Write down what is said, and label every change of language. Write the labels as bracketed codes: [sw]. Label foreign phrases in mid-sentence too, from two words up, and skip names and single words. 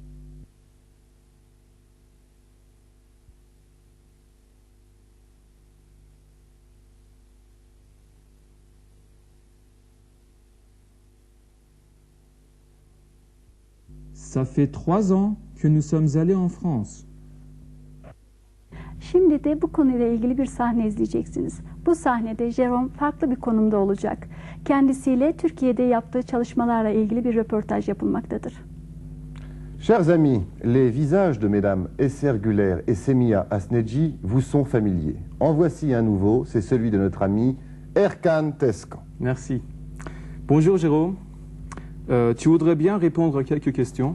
[fr] Ça fait 3 ans que nous sommes allés en France. [tr] Şimdi de bu konuyla ilgili bir sahne izleyeceksiniz. Bu sahnede Jérôme farklı bir konumda olacak. Kendisiyle Türkiye'de yaptığı çalışmalarla ilgili bir röportaj yapılmaktadır. [fr] Chers amis, les visages de mesdames Esser Güler et Semia Asneci vous sont familiers. En voici un nouveau, c'est celui de notre ami Erkan Teskan. Merci. Bonjour Jérôme. Tu voudrais bien répondre à quelques questions.